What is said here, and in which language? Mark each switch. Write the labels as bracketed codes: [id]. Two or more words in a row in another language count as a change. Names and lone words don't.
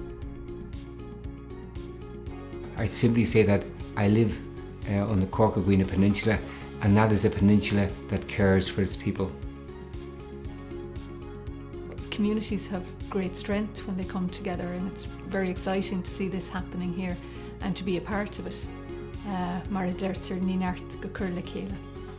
[en] I'd simply say that I live on the Cork-Aguina Peninsula, and that is a peninsula that cares for its people. Communities have great strength when they come together, and it's very exciting to see this happening here and to be a part of it. [ga] Mar a deirtear ní neart go cur le chéile.